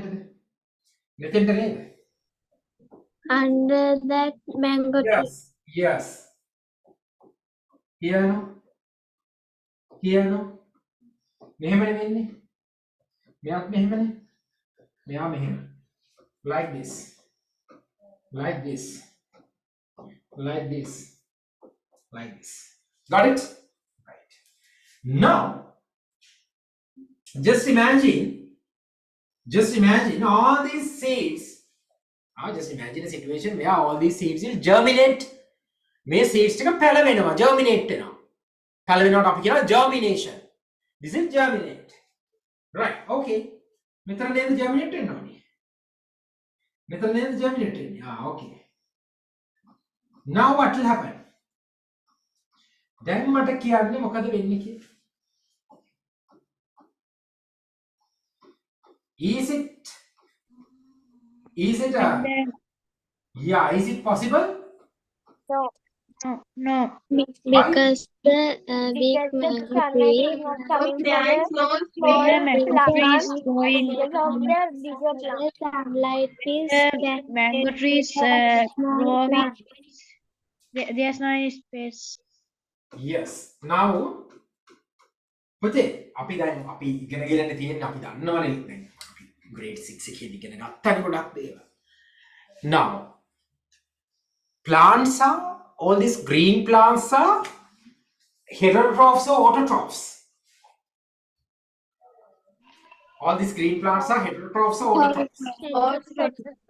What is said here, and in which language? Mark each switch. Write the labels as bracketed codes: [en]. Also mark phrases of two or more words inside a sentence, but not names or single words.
[si] මෙතෙන්ට නේද? [en] Under that mango tree. Yes. Here no. [si] මෙහෙමනේ වෙන්නේ. මෙයාත් මෙහෙමනේ. මෙයා මෙහෙම. [en] Like this. Got it? Right. Now just imagine all these seeds. Just imagine a situation where all these seeds will germinate. [si] මේ seeds ටික පැලවෙනවා, germinate වෙනවා. පැලවෙනවට අපි කියනවා germination. [en] This is germinate. Right, okay. [si] මෙතන නේද germinate වෙන්න ඕනේ? මෙතන නේද germinate වෙන්නේ? Okay. [en] Now what will happen? [si] දැන් මට කියන්නේ මොකද වෙන්නේ කියලා? [en] Is it possible? No. Because the big mango tree There is no Bigger mango tree is growing. the sunlight is Mango tree is growing. There's no any space. Yes. Now [si] පුතේ අපි දැන් අපි ඉගෙන ගන්න තියෙන්නේ අපි දන්නවනේ දැන් අපි grade 6 එකේදී ඉගෙන ගත්තානේ ගොඩක් දේවල්. [en] Now plants are all these green plants are heterotrophs or autotrophs? All these green plants are heterotrophs or autotrophs?